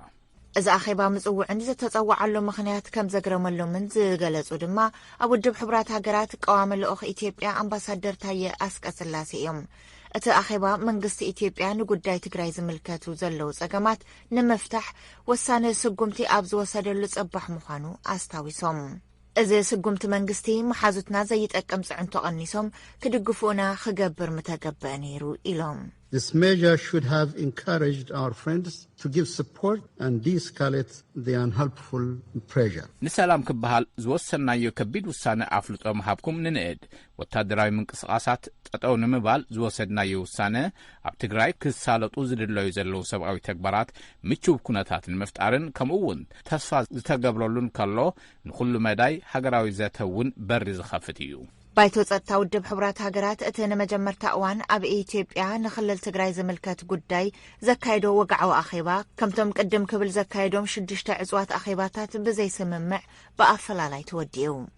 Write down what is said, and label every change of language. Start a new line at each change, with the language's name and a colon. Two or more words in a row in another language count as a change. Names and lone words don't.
Tigrinya: እዚ ኣኼባ ምጽውዕን ዝተጸዋዓሉ ምኽንያት ከም ዘግረመሎምን ዝገለጹ ድማ ኣብ ውድብ ሕብራት ሃገራት ቀዋሚ ልኡኽ ኢትዮጵያ ኣምባሳደር ታየ ኣስቀስላሴ እዮም። እቲ ኣኼባ መንግስቲ ኢትዮጵያ ንጉዳይ ትግራይ ዝምልከቱ ዘለዉ ጸገማት ንምፍታሕ ወሳነ ስጉምቲ ኣብ ዝወሰደሉ ጽባሕ ምዃኑ ኣስታዊሶም። እዚ ስጉምቲ መንግስቲ መሓዙትና ዘይጠቅም ጽዕንቶ ቀኒሶም ክድግፉና ክገብር ምተገበአ ነይሩ ኢሎም።
English: This measure should have encouraged our friends to give support and de-escalate the unhelpful pressure.
Tigrinya: ንሰላም ክበሃል ዝወሰናዮ ከቢድ ውሳነ ኣፍልጦ ምሃብኩም ንንእድ ወታደራዊ ምንቅስቓሳት ጠጠው ንምባል ዝወሰድናዮ ውሳነ ኣብ ትግራይ ክሳለጡ ዝድለዩ ዘለዉ ሰብኣዊ ተግባራት ምቹው ኩነታት ንምፍጣርን ከምኡውን ተስፋ ዝተገብረሉን ከሎ ንኹሉ መዳይ ሃገራዊ ዘተውን በሪ ዝኸፍት እዩ። ባይቶ ጸጥታ ውድብ ሕብራት ሃገራት እቲ ንመጀመርታ እዋን ኣብ ኢትዮጵያ ንኽልል ትግራይ ዝምልከት ጉዳይ ዘካይዶ ወግዓዊ ኣኼባ ከምቶም ቅድም ክብል ዘካይዶም 6 ዕጽዋት ኣኼባታት ብዘይስምምዕ ብኣፈላላይ ተወዲኡ።